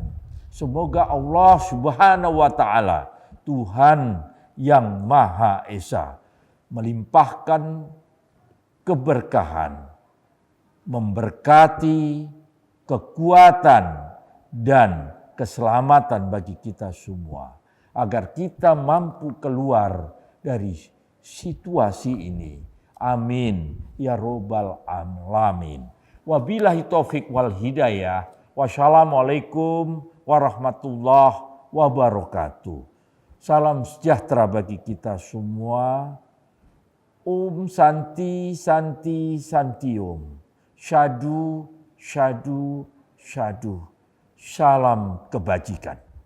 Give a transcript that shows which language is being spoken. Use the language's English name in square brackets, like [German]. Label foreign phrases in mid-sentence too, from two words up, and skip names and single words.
[Indonesian] Semoga Allah [Arabic] سبحانه وتعالى, [Indonesian] Tuhan yang Maha Esa, melimpahkan keberkahan, memberkati kekuatan dan keselamatan bagi kita semua, agar kita mampu keluar dari situasi ini. [Arabic] آمين يا رب العالمين. وبالله التوفيق والهداية. والسلام عليكم ورحمة الله وبركاته. [Indonesian] Salam sejahtera bagi kita semua. [Sanskrit] ॐ शान्ति शान्ति शान्तिः. [Pali] Syadu Syadu Syadu. [Indonesian] Salam kebajikan.